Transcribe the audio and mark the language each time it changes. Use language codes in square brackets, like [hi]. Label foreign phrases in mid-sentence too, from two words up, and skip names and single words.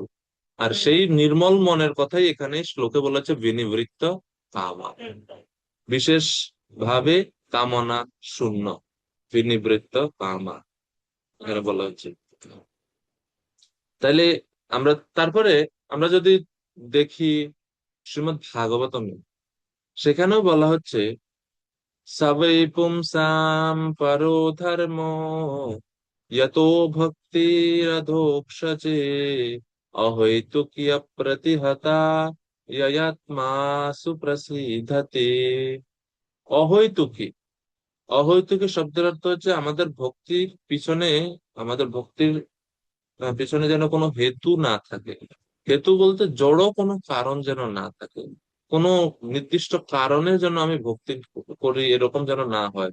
[bn] আর সেই নির্মল মনের কথাই এখানে শ্লোকে বলেছে [sa] বিনিবৃত্ত কামা, [bn] বিশেষ ভাবে কামনা শূন্য, [sa] বিনিবৃত্ত কামা [bn] এখানে বলা হচ্ছে। তাইলে আমরা তারপরে আমরা যদি দেখি শ্রীমদ্ ভাগবতমে, সেখানেও বলা হচ্ছে [sa] সবৈ পুংসাম পরো ধর্মো यतो भक्तिरधोक्षजे अहैतुकी अप्रतिहता ययात्मा সুপ্রসিদ্ধতে। [bn] অহৈতুকী, অহৈতুকী শব্দের অর্থ হচ্ছে আমাদের ভক্তির পিছনে, আমাদের ভক্তির পিছনে যেন কোনো হেতু না থাকে। হেতু বলতে জড় কোনো কারণ যেন না থাকে, কোনো নির্দিষ্ট কারণে যেন আমি ভক্তি করি এরকম যেন না হয়।